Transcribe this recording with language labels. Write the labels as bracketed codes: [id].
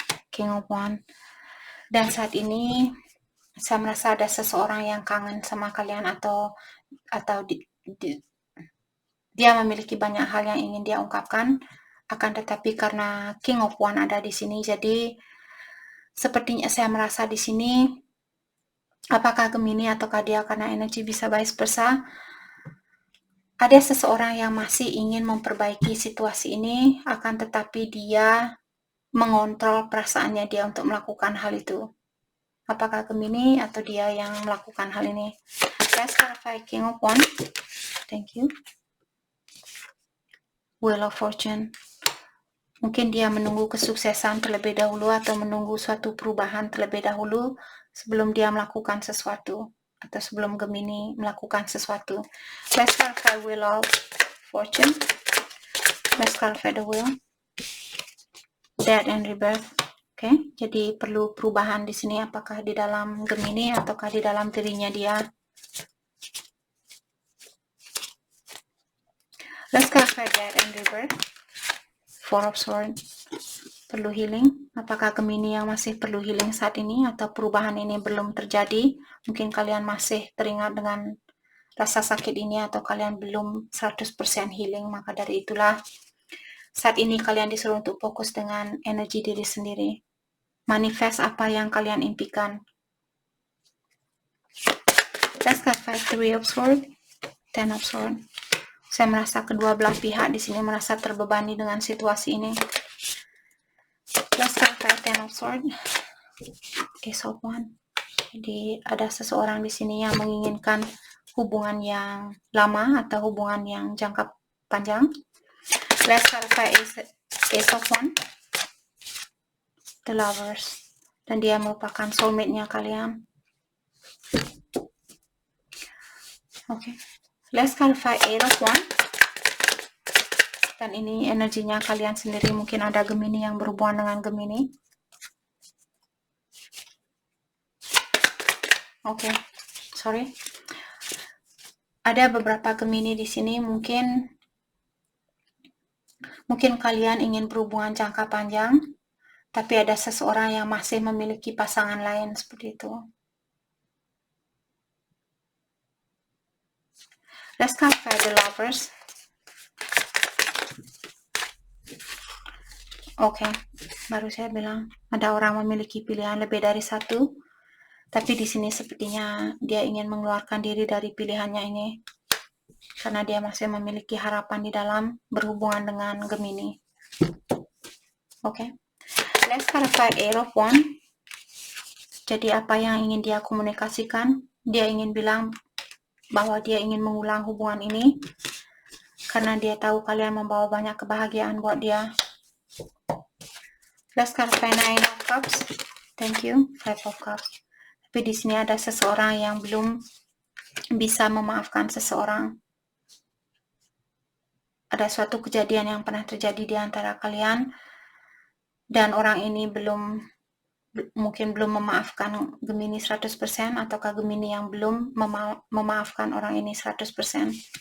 [id] King of Wands. Dan saat ini saya merasa ada seseorang yang kangen sama kalian atau dia memiliki banyak hal yang ingin dia ungkapkan, akan tetapi karena King of Wands ada di sini, jadi sepertinya saya merasa di sini apakah Gemini ataukah dia karena energi bisa vice versa, ada seseorang yang masih ingin memperbaiki situasi ini, akan tetapi dia mengontrol perasaannya dia untuk melakukan hal itu. Apakah Gemini atau dia yang melakukan hal ini? [en] Let's clarify King of Wands. Thank you. [id] Wheel of Fortune. Mungkin dia menunggu kesuksesan terlebih dahulu atau menunggu suatu perubahan terlebih dahulu sebelum dia melakukan sesuatu atau sebelum Gemini melakukan sesuatu. [en] Let's clarify Wheel of Fortune. Let's clarify the wheel. Death and Rebirth. [id] Oke, jadi perlu perubahan di sini, apakah di dalam Gemini ataukah di dalam dirinya dia. [en] Let's clarify Death and Rebirth. [id] Four of Swords. Perlu healing. Apakah Gemini yang masih perlu healing saat ini atau perubahan ini belum terjadi? Mungkin kalian masih teringat dengan rasa sakit ini atau kalian belum 100% healing. Maka dari itulah saat ini kalian disuruh untuk fokus dengan energi diri sendiri. Manifest apa yang kalian impikan. [en] Let's clarify [id] Three of Swords, Ten of Swords. Saya merasa kedua belah pihak di sini merasa terbebani dengan situasi ini. [en] Let's clarify Ten of Swords, Ace of Wands. [id] Jadi ada seseorang di sini yang menginginkan hubungan yang lama atau hubungan yang jangka panjang. [en] Let's clarify Ace of Wands, The Lovers. [id] Dan dia merupakan soulmate-nya kalian. [en] Oke. Let's clarify Eight of Wands. [id] Dan ini energinya kalian sendiri, mungkin ada Gemini yang berhubungan dengan Gemini. Oke, sorry. Ada beberapa Gemini di sini, mungkin kalian ingin berhubungan jangka panjang, tapi ada seseorang yang masih memiliki pasangan lain seperti itu. [en] Let's clarify the lovers. [id] Oke, baru saya bilang ada orang memiliki pilihan lebih dari satu, tapi di sini sepertinya dia ingin mengeluarkan diri dari pilihannya ini karena dia masih memiliki harapan di dalam berhubungan dengan Gemini. [en] Oke, let's clarify Eight of Wands. [id] Jadi apa yang ingin dia komunikasikan? Dia ingin bilang bahwa dia ingin mengulang hubungan ini karena dia tahu kalian membawa banyak kebahagiaan buat dia. [en] Let's clarify Nine of Cups. Thank you, Five of Cups. [id] Tapi di sini ada seseorang yang belum bisa memaafkan seseorang. Ada suatu kejadian yang pernah terjadi di antara kalian dan orang ini mungkin belum memaafkan Gemini 100%, ataukah Gemini yang belum memaafkan orang ini 100%.